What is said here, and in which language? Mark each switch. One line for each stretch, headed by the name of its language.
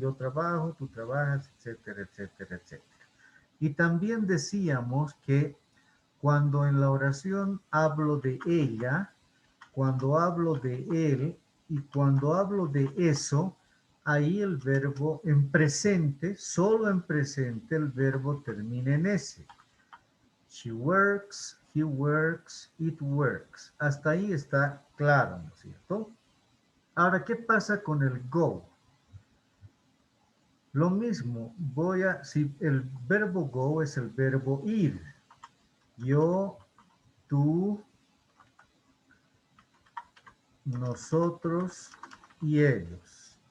Spanish: Yo trabajo, tú trabajas, etcétera, etcétera, etcétera. Y también decíamos que cuando en la oración hablo de ella, cuando hablo de él y cuando hablo de eso, ahí el verbo en presente, solo en presente, el verbo termina en S.
English: She works, he works, it works.
Spanish: Hasta ahí está claro, ¿no es cierto? Ahora, ¿qué pasa con el go? Lo mismo, si el verbo go es el verbo ir. Yo, tú, nosotros y ellos.